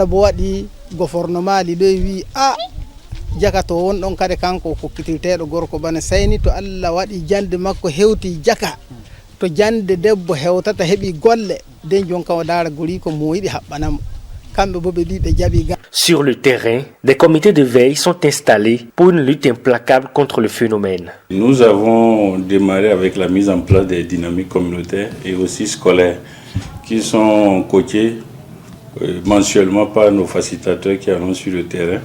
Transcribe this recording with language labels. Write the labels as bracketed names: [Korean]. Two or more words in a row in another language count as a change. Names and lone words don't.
[Fula] bo wadi gouvernement li doy wi jaka to won don kade kanko ko kitirtedo gorko bana sayni to alla wadi jande makko hewti jaka to jande debbo hewtata hebi golle den jonka o dara guri ko mo yidi habbanam. [French] Sur le terrain, des comités de veille sont installés pour une lutte implacable contre le phénomène. Nous avons démarré avec la mise en place des dynamiques communautaires et aussi scolaires qui sont coachées mensuellement par nos facilitateurs qui allons sur le terrain.